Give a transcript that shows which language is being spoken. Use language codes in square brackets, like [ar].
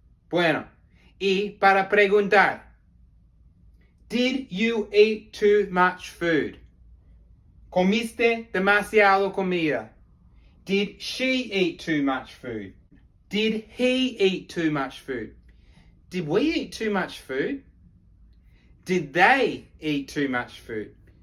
[es] Bueno, y para preguntar, [en] did you eat too much food? [es] ¿Comiste demasiado comida? [en] Did she eat too much food? Did he eat too much food? Did we eat too much food? Did they eat too much food?